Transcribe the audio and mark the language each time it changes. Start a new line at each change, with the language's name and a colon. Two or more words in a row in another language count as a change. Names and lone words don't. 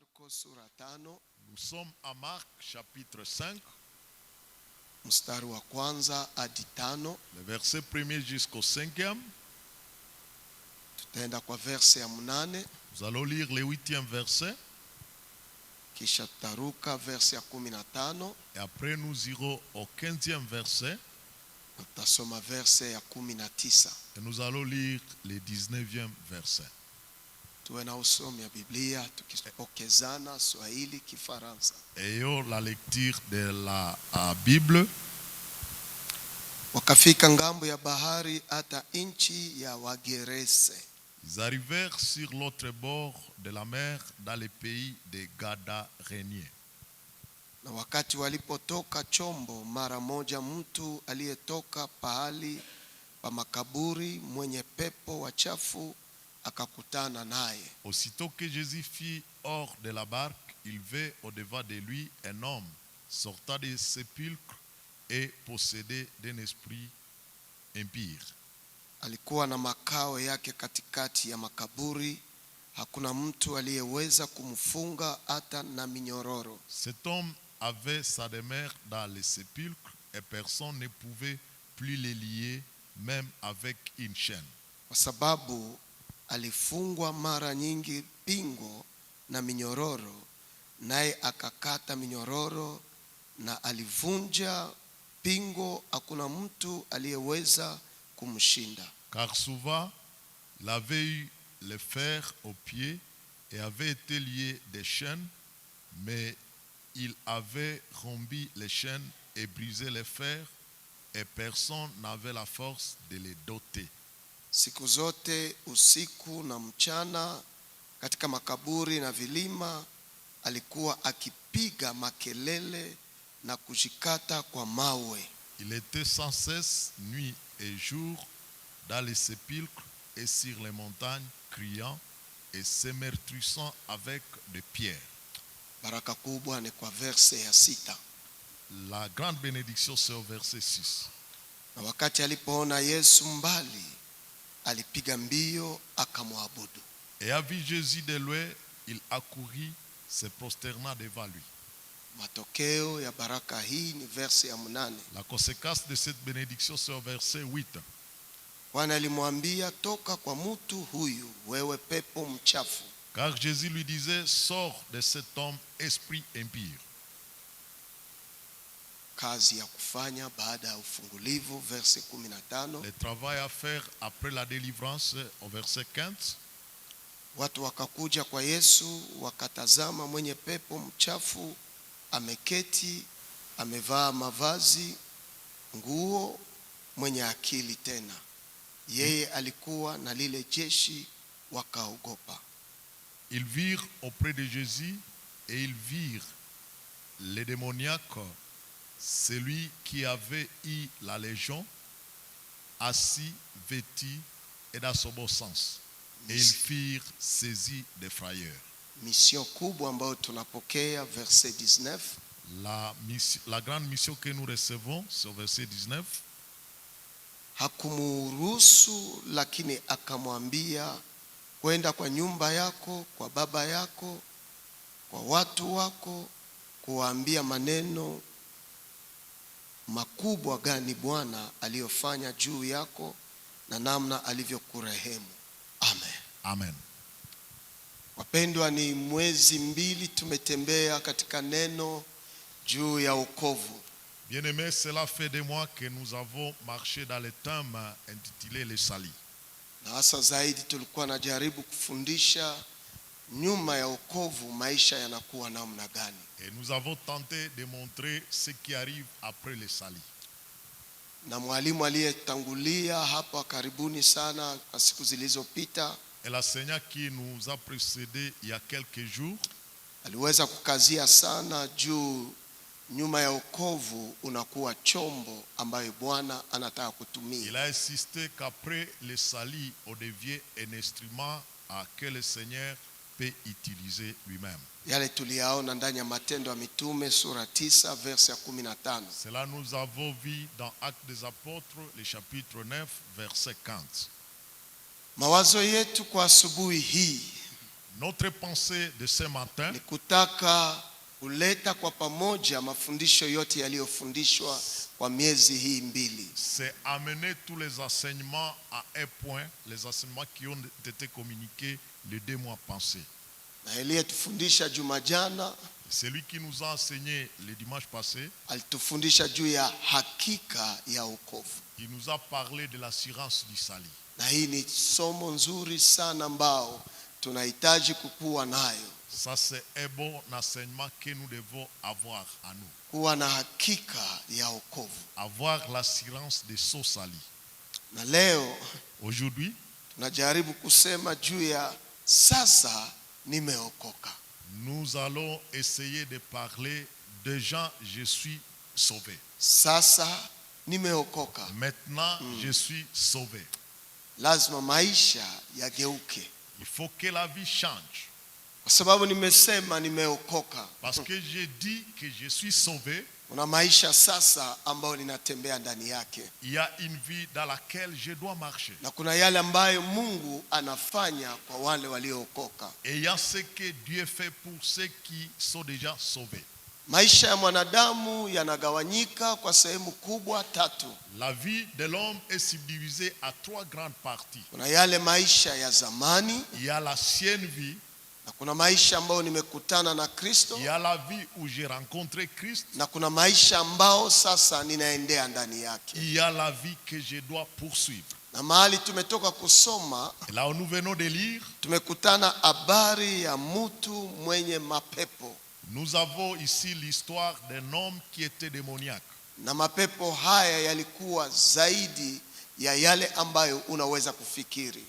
Swahili: sura 5.
French: Nous sommes à Marc chapitre 5.
Swahili: Mstari wa kwanza hadi 5.
French: Le verset 1er jusqu'au 5e.
Swahili: Tutaenda kwa verse ya 8.
French: Nous allons lire le 8e verset.
Swahili: Kisha tutaruka verse ya 15.
French: Et après nous irons au 15e verset.
Swahili: Tutasoma verse ya 19.
French: Et nous allons lire le 19e verset.
Swahili: Tuwe na usomi ya Biblia tukipokezana Swahili Kifaransa.
French: Ayons la lecture de la Bible.
Swahili: Wakafika ngambo ya bahari hata nchi ya Wagerese.
French: Ils arrivèrent sur l'autre bord de la mer dans le pays des Gadaréniens.
Swahili: Na wakati walipotoka chombo, mara moja mtu aliyetoka pahali pa makaburi mwenye pepo wachafu akakutana naye.
French: Aussitôt que Jésus fit hors de la barque, il vit au-devant de lui un homme sortant des sépulcres et possédé d'un esprit impur.
Swahili: Alikuwa na makao yake katikati ya makaburi, hakuna mtu aliyeweza kumfunga hata na minyororo.
French: Cet homme avait sa demeure dans les sépulcres et personne ne pouvait plus les lier, même avec une chaîne.
Swahili: Kwa sababu alifungwa mara nyingi pingo na minyororo, naye akakata minyororo na alivunja pingo, hakuna mtu aliyeweza kumshinda.
French: Car souvent, il avait eu le fer aux pieds et avait été lié des chaînes, mais il avait rompu les chaînes et brisé les fers, et personne n'avait la force de les doter.
Swahili: Siku zote usiku na mchana katika makaburi na vilima alikuwa akipiga makelele na kujikata kwa mawe.
French: Il était sans cesse, nuit et jour, dans les sépulcres et sur les montagnes, criant et s'émeurtrissant avec des pierres.
Swahili: Baraka kubwa ni kwa verse ya 6.
French: La grande bénédiction, c'est au verset 6.
Swahili: Na wakati alipoona Yesu mbali, alipiga mbio akamwabudu.
French: Et a vu Jésus de loin, il accourut, se prosterna devant lui.
Swahili: Matokeo ya baraka hii ni verse ya 8.
French: La conséquence de cette bénédiction, c'est au verset 8.
Swahili: Bwana alimwambia, toka kwa mtu huyu, wewe pepo mchafu.
French: Car Jésus lui disait, sors de cet homme, esprit impur.
Swahili: Kazi ya kufanya baada ya ufungulivu, verse 15.
French: Le travail à faire après la délivrance, au verset 15.
Swahili: Watu wakakuja kwa Yesu, wakatazama mwenye pepo mchafu ameketi, amevaa mavazi, nguo, mwenye akili tena. Yeye alikuwa na lile jeshi, wakaogopa.
French: Ils virent auprès de Jésus et ils virent le démoniaque, celui qui avait eu la légion, assis, vêtu et dans son bon sens. Et ils firent saisis de frayeur.
Swahili: Mission kubwa ambayo tunapokea,
French: verset 19. La grande mission que nous recevons, c'est au verset 19.
Swahili: Hakumuruhusu, lakini akamwambia, kwenda kwa nyumba yako, kwa baba yako, kwa watu wako, kuwaambia maneno makubwa gani Bwana aliyofanya juu yako na namna alivyokurehemu. Amen. Amen. Wapendwa, ni mwezi 2 tumetembea katika neno juu ya wokovu.
French: Bien-aimés, cela fait des mois que nous avons marché dans le thème intitulé le salut.
Swahili: Na hasa zaidi tulikuwa najaribu kufundisha nyuma ya wokovu maisha yanakuwa namna gani.
French: Et nous avons tenté de montrer ce qui arrive après le salut.
Swahili: Na mwalimu aliyetangulia hapa karibuni sana kwa siku zilizopita,
French: Et l'enseignant qui nous a précédé il y a quelques jours,
Swahili: aliweza kukazia sana juu nyuma ya wokovu unakuwa chombo ambayo Bwana anataka kutumia.
French: il a insisté qu'après le salut, on devient un instrument que le Seigneur peut utiliser lui-même.
Swahili: Yale tuliyaona ndani ya Matendo ya Mitume sura 9 verse ya 15.
French: Cela nous avons vu dans Actes des Apôtres, le chapitre 9, verset 15.
Swahili: Mawazo yetu kwa asubuhi hii,
French: Notre pensée de ce matin,
Swahili: ni kutaka kuleta kwa pamoja mafundisho yote yaliyofundishwa kwa miezi hii mbili.
French: c'est amener tous les enseignements à un point, les enseignements qui ont été communiqués les 2 mois passés.
Swahili: Na aliyetufundisha juma jana
French: Celui qui nous a enseigné le dimanche passé,
Swahili: alitufundisha juu ya hakika ya wokovu.
French: il nous a parlé de l'assurance du salut.
Swahili: Na hii ni somo nzuri sana ambao tunahitaji kukua nayo.
French: Ça, c'est un bon enseignement que nous devons avoir à nous.
Swahili: Kuwa na hakika ya wokovu.
French: Avoir l'assurance de son salut.
Swahili: Na leo
French: Aujourd'hui,
Swahili: tunajaribu kusema juu ya sasa nimeokoka.
French: nous allons essayer de parler de gens, je suis sauvé.
Swahili: Sasa nimeokoka.
French: Maintenant, je suis sauvé.
Swahili: Lazima maisha yageuke.
French: Il faut que la vie change.
Swahili: Kwa sababu nimesema nimeokoka.
French: Parce que j'ai dit que je suis sauvé.
Swahili: Kuna maisha sasa ambayo ninatembea ndani yake.
French: Il y a une vie dans laquelle je dois marcher.
Swahili: Na kuna yale ambayo Mungu anafanya kwa wale waliookoka.
French: Et il y a ce que Dieu fait pour ceux qui sont déjà sauvés.
Swahili: Maisha ya mwanadamu yanagawanyika kwa sehemu kubwa 3.
French: La vie de l'homme est subdivisée à 3 grandes parties.
Swahili: Kuna yale maisha ya zamani,
French: Il y a l'ancienne vie.
Swahili: na kuna maisha ambayo nimekutana na Kristo,
French: Il y a la vie où j'ai rencontré Christ.
Swahili: na kuna maisha ambao sasa ninaendea ndani yake.
French: Il y a la vie que je dois poursuivre.
Swahili: Na mahali tumetoka kusoma,
French: Et là où nous venons de lire,
Swahili: tumekutana habari ya mtu mwenye mapepo.
French: nous avons ici l'histoire d'un homme qui était démoniaque.
Swahili: Na mapepo haya yalikuwa zaidi ya yale ambayo unaweza kufikiri.